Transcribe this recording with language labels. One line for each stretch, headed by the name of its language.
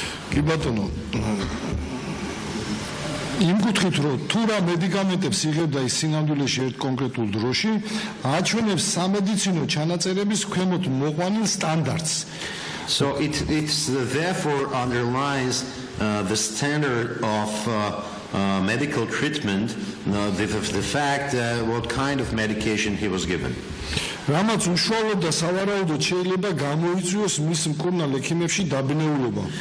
Georgian: კი ბატონო იმ კუთხით რომ თუ რა მედიკამენტებს იღებდა ის სინამდვილეში ერთ კონკრეტულ დროში აჩვენებს სამედიცინო ჩანაწერების ქვემოთ მოყვანილ სტანდარტს
English: so it therefore underlines the standard of medical treatment the fact what kind of medication he was given
Georgian: რამაც უშუალოდ და სავარაუდოდ შეიძლება გამოიწვიოს მის მკურნალ ექიმებში დაბნეულობა